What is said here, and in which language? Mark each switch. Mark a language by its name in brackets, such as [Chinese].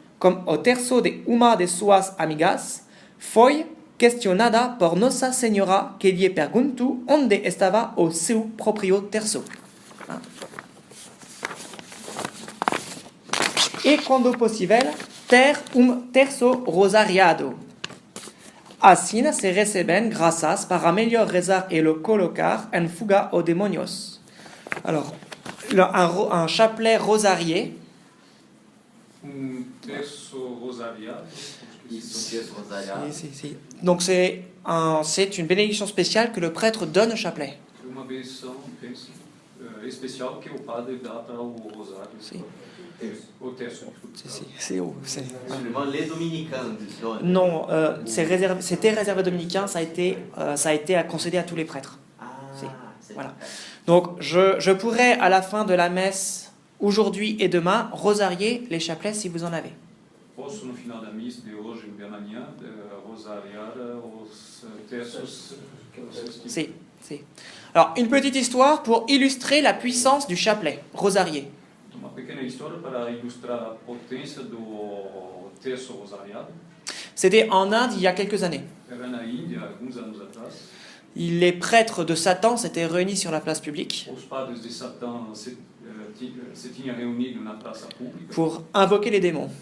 [Portuguese] como o terço de uma de suas amigas, foi questionada por Nossa Senhora que lhe perguntou onde estava o seu próprio terço. E quando possível, ter terço rosariado. Assim se recebem graças para melhor rezar e lo colocar en fuga aos demônios. [French] Alors, un chapelet rosarié. [Portuguese] Terço rosariado. Isso, um texto rosariado. Si. [French] Donc c'est une bénédiction spéciale que le prêtre donne au chapelet. [Portuguese] Uma benção especial que o padre dá para o rosário. Sim. O terço. [French] Simplement les dominicains donnent. Non, c'était réservé aux dominicains, ça a été concédé à tous les prêtres. C'est voilà. Donc je pourrais à la fin de la messe aujourd'hui et demain rosarier les chapelets si vous en avez. [Portuguese] Posso no final da missa de hoje e de amanhã rosariar os terços que vocês tiverem. Si. [French] Alors une petite histoire pour illustrer la puissance du chapelet rosarié. [Portuguese] Uma pequena história para ilustrar a potência do terço rosariado. [French] C'était en Inde il y a quelques années. [Portuguese] Era na Índia alguns anos atrás. [French] Les prêtres de Satan s'étaient réunis sur la place publique [Portuguese] Os padres de Satã se tinham reunido na praça pública [French] pour invoquer les démons.